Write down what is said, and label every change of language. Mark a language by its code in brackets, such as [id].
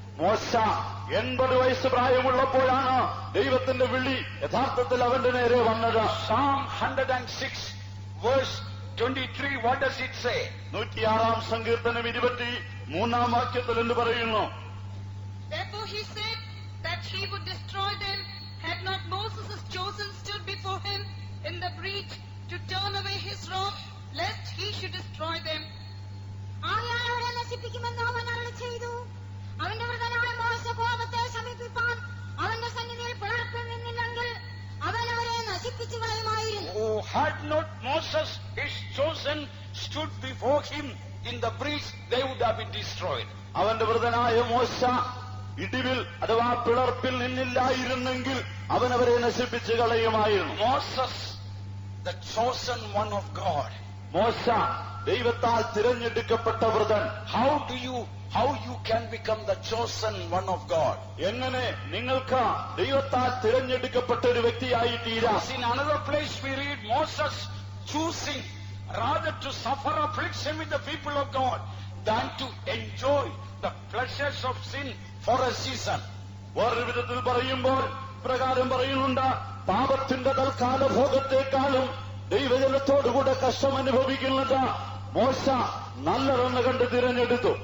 [ml] മോശ 80 വയസ്സ് പ്രായമുള്ളപ്പോഴാണ് ദൈവത്തിന്റെ വിളി യഥാർത്ഥത്തിൽ അവന്റെ നേരെ വന്നത്. [en] Psalm 106 verse 23, what does it say? [ml] 106 സങ്കീർത്തനം 23 വാക്യത്തിൽ എന്ന് പറയുന്നു, [en] Therefore he said that he would destroy them, had not Moses' chosen stood before him in the breach to turn away his rod, lest he should destroy them. [ml] ആകയാൽ അവരെ നശിപ്പിക്കുമെന്ന് അവൻ അരുളിച്ചെയ്തു. അവന്റെ വൃതനായ മോശ കോപത്തെ ശമിപ്പിപ്പാൻ അവന്റെ സന്നിധിയിൽ പിളർപ്പിൽ നിന്നില്ലെങ്കിൽ അവൻ അവരെ നശിപ്പിച്ചു കളയുമായിരുന്നു. [en] Oh, had not Moses, his chosen, stood before him in the breach, they would have been destroyed. [ml] അവന്റെ വൃതനായ മോശ ഇടിവിൽ അഥവാ പിളർപ്പിൽ നിന്നില്ലായിരുന്നെങ്കിൽ അവൻ അവരെ നശിപ്പിച്ചു കളയുമായിരുന്നു. [en] Moses, the chosen one of God. [ml] മോശ ദൈവത്താൽ തിരഞ്ഞെടുക്കപ്പെട്ട വൃതൻ. [en] How you can become the chosen one of God? [ml] എങ്ങനെ നിങ്ങൾക്ക് ദൈവത്താൽ തിരഞ്ഞെടുക്കപ്പെട്ട ഒരു വ്യക്തിയായി തീരാം? [en] In another place we read Moses choosing rather to suffer affliction with the people of God than to enjoy the pleasures of sin for a season. [ml] വേറൊരു വിധത്തിൽ പറയുമ്പോൾ പ്രകാരം പറയുന്നുണ്ട്, പാപത്തിന്റെ തൽക്കാല ഭോഗത്തെക്കാളും ദൈവജനത്തോടുകൂടെ കഷ്ടം അനുഭവിക്കുന്നത് മോശ നല്ലതെന്ന് കണ്ട് തിരഞ്ഞെടുത്തു.